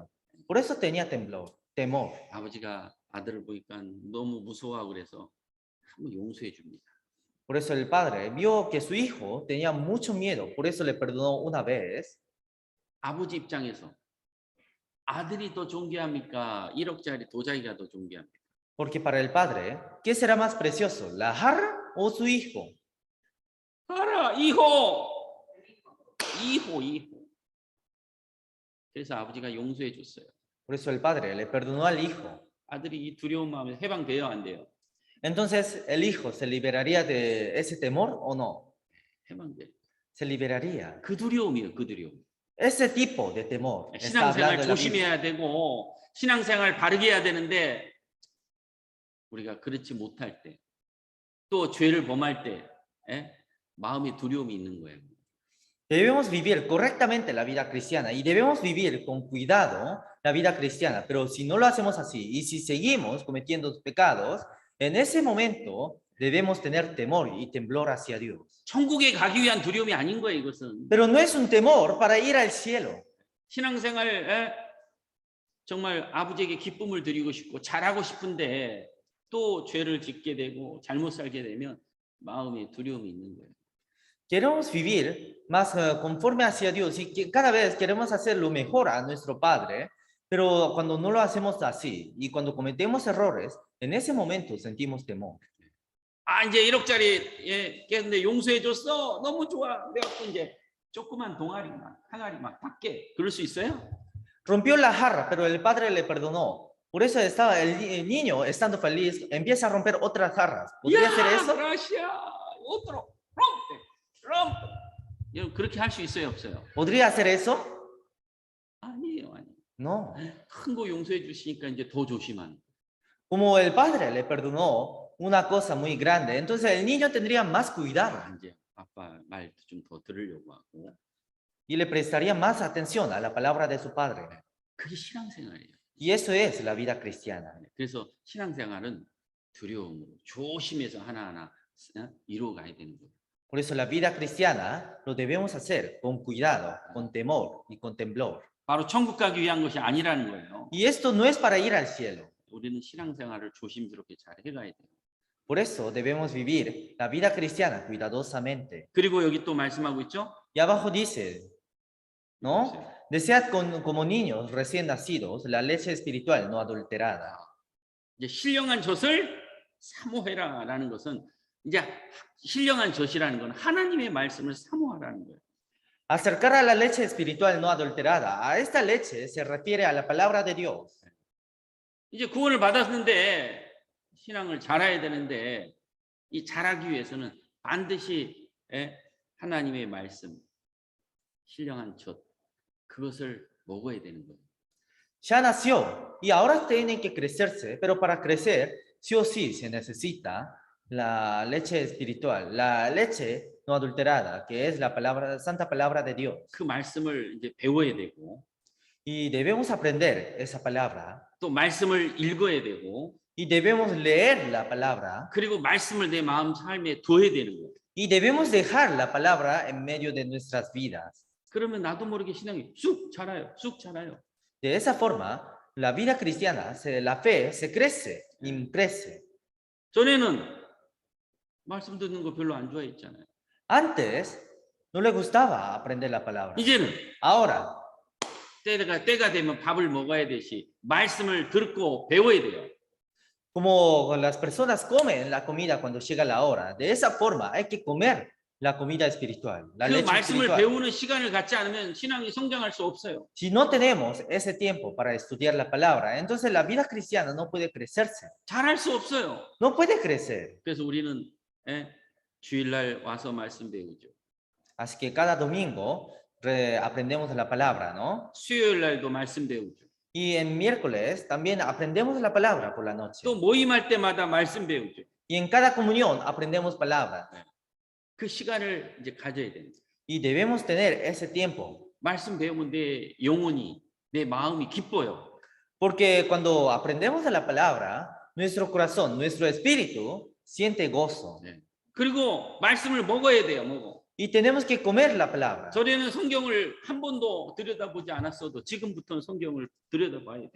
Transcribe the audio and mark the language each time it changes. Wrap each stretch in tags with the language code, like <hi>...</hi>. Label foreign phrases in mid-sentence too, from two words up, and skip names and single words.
<es>Por eso tenía temor.</es> <ko>아버지가 아들을 보니까 너무 무서워하고 그래서 한번 용서해 줍니다.</ko> <es>Por eso el padre vio que su hijo tenía mucho miedo, por eso le perdonó una vez.</es> <ko>아버지 입장에서 아들이 더 존귀합니까? 1억짜리 도자기가 더 존귀합니까?</ko> <es>Porque para el padre, ¿qué será más precioso, la jarra o su hijo?</es> <ko>알아, 이호. 그래서 아버지가 용서해 줬어요.</ko> <es>Por eso el padre le perdonó al hijo.</es> <ko>아들이 이 두려운 마음에 해방돼요, 안 돼요?</ko> <es>Entonces, ¿el hijo se liberaría de ese temor o no?</es> <ko>해방돼.</ko> <es>Se liberaría.</es> <ko>그 두려움이에요, 그 두려움.</ko> <es>Ese tipo de temor. Está 신앙생활 hablando de la Biblia.</es> <ko>조심해야 되고 신앙생활 바르게 해야 되는데 우리가 그렇지 못할 때, 또 죄를 범할 때 마음에 두려움이 있는 거예요.</ko> <es>Debemos vivir correctamente la vida cristiana y debemos vivir con cuidado la vida cristiana, pero si no lo hacemos así y si seguimos cometiendo pecados, en ese momento debemos tener temor y temblor hacia Dios.</es> <ko>천국에 가기 위한 두려움이 아닌 거예요, 이것은.</ko> <es>Pero no es un temor para ir al cielo.</es> <ko>신앙생활 정말 아버지에게 기쁨을 드리고 싶고 잘하고 싶은데 또 죄를 짓게 되고 잘못 살게 되면 마음에 두려움이 있는 거예요.</ko> <es>Queremos vivir más conforme hacia Dios y que cada vez queremos hacer lo mejor a nuestro Padre, pero cuando no lo hacemos así y cuando cometemos errores, en ese momento sentimos temor.</es> <ko>이제 1억짜리 깼는데 용서해 줬어. 너무 좋아. 그래갖고 이제 조그만 항아리 막 닦게. 그럴 수 있어요?</ko> <es>Rompió la jarra, pero el padre le perdonó. Por eso estaba el niño, estando feliz, empieza a romper otras jarras. ¿Podría hacer eso? gracias. otro. rompe.</es> <ko>그렇게 할 수 있어요, 없어요?</ko> <es>¿Podría hacer eso?</es> <ko>아니에요.</ko> <es>No.</es> <ko>큰 거 용서해 주시니까 이제 더 조심하는.</ko> <es>Como el padre le perdonó una cosa muy grande, entonces el niño tendría más cuidado</es> <ko>이제 아빠 말 좀 더 들으려고 하고.</ko> <es>y le prestaría más atención a la palabra de su padre.</es> <ko>그게 신앙생활이에요.</ko> <es>Y eso es la vida cristiana.</es> <ko>그래서 신앙생활은 두려움으로 조심해서 하나하나 이루어가야 되는 거예요.</ko> <es>Por eso la vida cristiana lo debemos hacer con cuidado, con temor y con temblor.</es> <ko>바로 천국 가기 위한 것이 아니라는 거예요.</ko> <es>Y esto no es para ir al cielo.</es> <ko>우리는 신앙생활을 조심스럽게 잘 해가야 돼요.</ko> <es>Por eso debemos vivir la vida cristiana cuidadosamente.</es> <ko>그리고 여기 또 말씀하고 있죠.</ko> <es>Y abajo dice, ¿no? Desead como niños recién nacidos la leche espiritual no adulterada.</es> <ko>이제 신령한 젖을 사모해라라는 것은 이제 신령한 젖이라는 건 하나님의 말씀을 사모하라는 거예요.</ko> <es>Acercar a la leche espiritual no adulterada. A esta leche se refiere a la palabra de Dios.</es> <ko>이제 구원을 받았는데 신앙을 잘해야 되는데 이 잘하기 위해서는 반드시 하나님의 말씀, 신령한 젖 그것을 먹어야 되는 거예요.</ko> <es>Ya nació y ahora tiene que crecerse, pero para crecer, sí o sí se necesita la leche espiritual, la leche no adulterada, que es la palabra, santa palabra de Dios.</es> <ko>그 말씀을 이제 배워야 되고</ko> <es>Y debemos aprender esa palabra</es> <ko>또 말씀을 읽어야 되고</ko> <es>y debemos leer la palabra</es> <ko>그리고 말씀을 내 마음 삶에 둬야 되는 거예요.</ko> <es>y debemos dejar la palabra en medio de nuestras vidas.</es> <ko>그러면 나도 모르게 신앙이 쑥 자라요. 쑥 자라요.</ko> <es>De esa forma, la vida cristiana, la fe se crece y crece.</es> <ko>전에는 말씀 듣는 거 별로 안 좋아했잖아요.</ko> <es>Antes no le gustaba aprender la palabra.</es> <ko>이제는</ko> <es>Ahora,</es> <ko>때가 되면 밥을 먹어야 되시 말씀을 듣고 배워야 돼요.</ko> <es>como las personas comen la comida cuando llega la hora, de esa forma hay que comer la comida espiritual, la 그 leche 말씀을 espiritual.</es> <ko>배우는 시간을 갖지 않으면 신앙이 성장할 수 없어요.</ko> <es>Si no tenemos ese tiempo para estudiar la palabra, entonces la vida cristiana no puede crecerse.</es> <ko>잘할 수 없어요.</ko> <es>No puede crecer.</es> <ko>그래서 우리는 주일날 와서 말씀 배우죠.</ko> <es>Así que cada domingo aprendemos la palabra, ¿no?</es> <ko>수요일 날도 말씀 배우죠.</ko> <es>Y en miércoles también aprendemos la palabra por la noche.</es> <ko>또 모임할 때마다 말씀 배우죠.</ko> <es>Y en cada comunión aprendemos palabra.</es> <ko>그 시간을 이제 가져야 됩니다.</ko> <es>Y debemos tener ese tiempo.</es> <ko>말씀 배우면 내 영혼이, 내 마음이 기뻐요.</ko> <es>Porque cuando aprendemos de la palabra, nuestro corazón, nuestro espíritu siente gozo.</es> <ko>그리고 말씀을 먹어야 돼요. 먹어.</ko> <es>Y tenemos que comer la palabra.</es> <ko>전에는 성경을 한 번도 들여다보지 않았어도 지금부터는 성경을 들여다봐야 돼요.</ko>